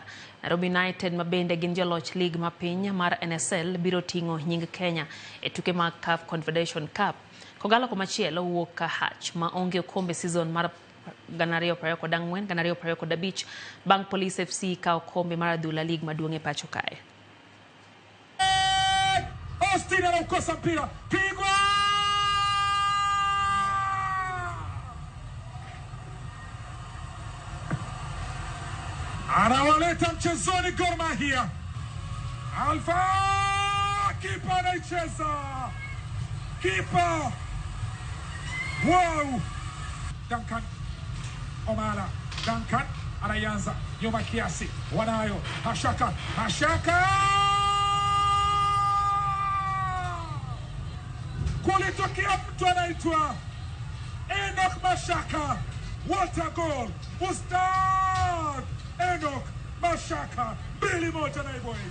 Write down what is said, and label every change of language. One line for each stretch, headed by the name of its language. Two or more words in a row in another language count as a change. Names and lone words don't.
Luo (Kenya and Tanzania): Nairobi United mabende gin joloch league mapiny mar NSL biro tingo nying Kenya e tuke mag CAF Confederation Cup. Kogalo komachielo wuok ka Hatch ma onge okombe season mar 2024 2025 bang Police FC ka okombe mar adhula league maduong' e pacho kae.
Swahili: Austin anakosa mpira, pigwa! Anawaleta mchezoni Gor Mahia. Alfa kipa anaicheza. Kipa. Wow. Duncan Omala. Duncan anaanza nyuma kiasi. Wanayo Mashaka. Mashaka. Kulitokea mtu anaitwa Enoch Mashaka.
English: What a goal. Ustad Enoch Mashaka. 2-1 Nai Boys.